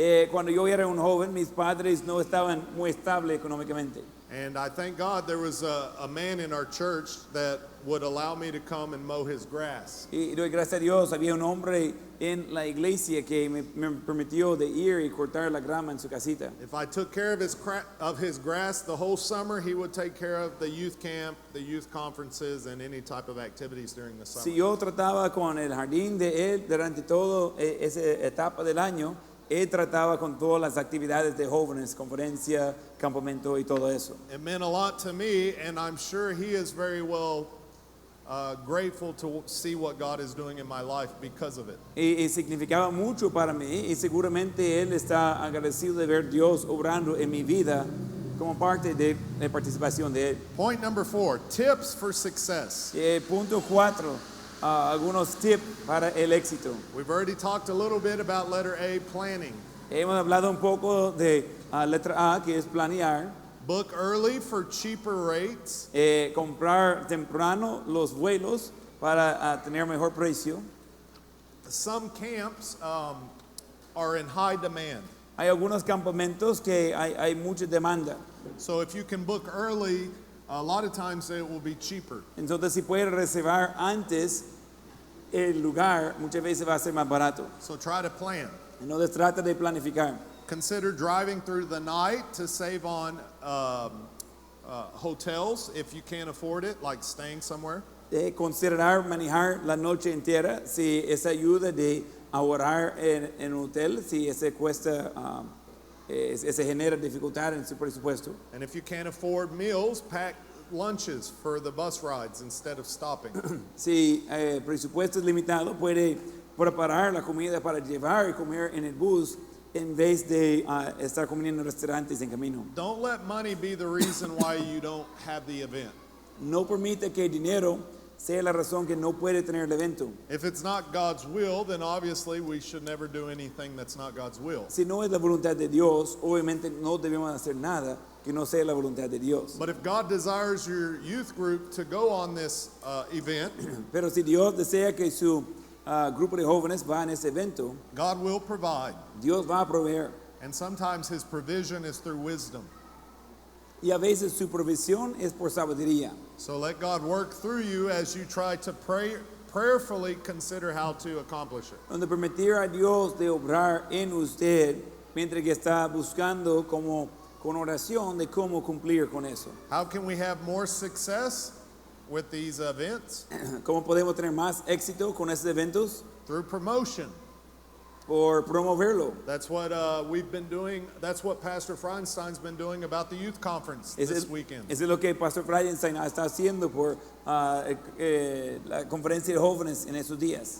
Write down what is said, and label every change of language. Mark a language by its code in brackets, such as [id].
[es] Cuando yo era un joven, mis padres no estaban muy estables económicamente. [en] And I thank God there was a man in our church that would allow me to come and mow his grass. [es] Y doy gracias a Dios, había un hombre en la iglesia que me permitió de ir y cortar la grama en su casita. [en] If I took care of his grass the whole summer, he would take care of the youth camp, the youth conferences, and any type of activities during the summer. [es] Si yo trataba con el jardín de él durante toda esa etapa del año, él trataba con todas las actividades de jóvenes, conferencia, campamento y todo eso. [en] It meant a lot to me, and I'm sure he is very well grateful to see what God is doing in my life because of it. [es] Y significaba mucho para mí, y seguramente él está agradecido de ver Dios obrando en mi vida como parte de la participación de él. [en] Point number 4, tips for success. [es] Punto 4, algunos tips para el éxito. [en] We've already talked a little bit about letter A, planning. [es] Hemos hablado un poco de letra A, que es planear. [en] Book early for cheaper rates. [es] Comprar temprano los vuelos para tener mejor precio. [en] Some camps are in high demand. [es] Hay algunos campamentos que hay mucha demanda. [en] So if you can book early, a lot of times it will be cheaper. [es] Entonces si puedes reservar antes el lugar, muchas veces va a ser más barato. [en] So try to plan. [es] Entonces trata de planificar. [en] Consider driving through the night to save on hotels if you can't afford it, like staying somewhere. [es] Considerar manejar la noche entera si esa ayuda de ahorrar en un hotel, si ese cuesta se genera dificultad en su presupuesto. [en] And if you can't afford meals, pack lunches for the bus rides instead of stopping. [es] Si el presupuesto es limitado, puede preparar la comida para llevar y comer en el bus en vez de estar comiendo en restaurantes en camino. [en] Don't let money be the reason why you don't have the event. [es] No permite que el dinero sea la razón que no puede tener el evento. [en] If it's not God's will, then obviously we should never do anything that's not God's will. [es] Si no es la voluntad de Dios, obviamente no debemos hacer nada que no sea la voluntad de Dios. [en] But if God desires your youth group to go on this event, [es] Pero si Dios desea que su grupo de jóvenes va en ese evento, [en] God will provide. [es] Dios va a proveer. [en] And sometimes his provision is through wisdom. [es] Y a veces su provisión es por sabiduría. [en] So let God work through you as you try to prayerfully consider how to accomplish it. [es] Donde permitir a Dios de obrar en usted mientras que está buscando como con oración de cómo cumplir con eso. [en] How can we have more success with these events? [es] ¿Cómo podemos tener más éxito con esos eventos? [en] Through promotion. [es] Por promoverlo. [en] That's what we've been doing. That's what Pastor Feinstein's been doing about the youth conference this weekend. [es] Eso es lo que Pastor Freidenstein está haciendo por la conferencia de jóvenes en esos días.